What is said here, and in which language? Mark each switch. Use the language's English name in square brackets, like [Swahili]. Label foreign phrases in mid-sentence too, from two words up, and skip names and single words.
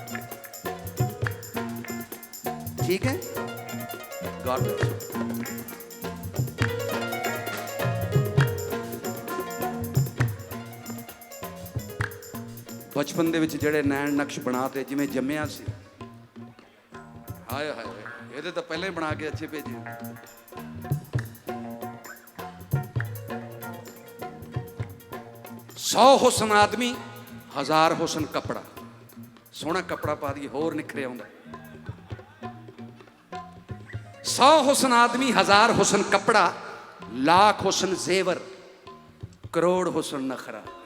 [Hindi] ठीक है [English] God bless [Punjabi] ਬਚਪਨ ਦੇ ਵਿੱਚ ਜਿਹੜੇ ਨੈਣ ਨਕਸ਼ ਬਣਾ ਤੇ ਜਿਵੇਂ ਜੰਮਿਆ ਸੀ, ਹਾਏ ਹਾਏ ਇਹਦੇ ਤਾਂ ਪਹਿਲਾਂ ਹੀ ਬਣਾ ਕੇ ਅੱਛੇ ਭੇਜੇ। ਸੌ ਹੁਸਨ ਆਦਮੀ ਹਜ਼ਾਰ ਹੁਸਨ ਕੱਪੜਾ, ਸੋਹਣਾ ਕੱਪੜਾ ਪਾ ਦਿੱਤੇ ਹੋਰ ਨਿੱਖਰੇ ਆਉਂਦਾ। 100 ਹੁਸਨ ਆਦਮੀ ਹਜ਼ਾਰ ਹੁਸਨ ਕੱਪੜਾ, ਲੱਖ ਹੁਸਨ ਜ਼ੇਵਰ, ਕਰੋੜ ਹੁਸਨ ਨਖ਼ਰਾ।